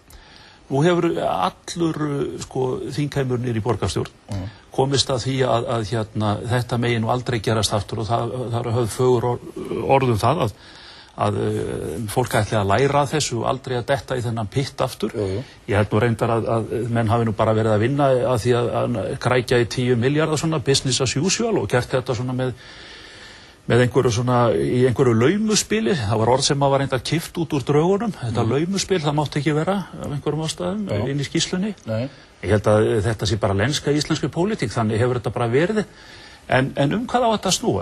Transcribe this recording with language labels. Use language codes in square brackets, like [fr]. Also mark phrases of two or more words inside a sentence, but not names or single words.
[is] Nú hefur allur þingheimur niður í borgarstjórn komist að því að þetta megi nú aldrei gerast aftur og það er höfð fögur orðum það að fólk ætli að læra þessu og aldrei að detta í þennan pitt aftur. Ég held nú reyndar að menn hafi nú bara verið að vinna að því að krækja í 10 milljarða svona [en] business as usual [is] og gert þetta svona með einhverju svona í einhverju laumuspili. Það var orð sem var reyndar kippt út úr draugunum. Þetta laumuspil, það mátti ekki vera af einhverjum ástæðum inn í skýrslunni. Ég held að þetta sé bara lenska íslenskri pólitík, þannig hefur þetta bara verið. En hvað á þetta snúast?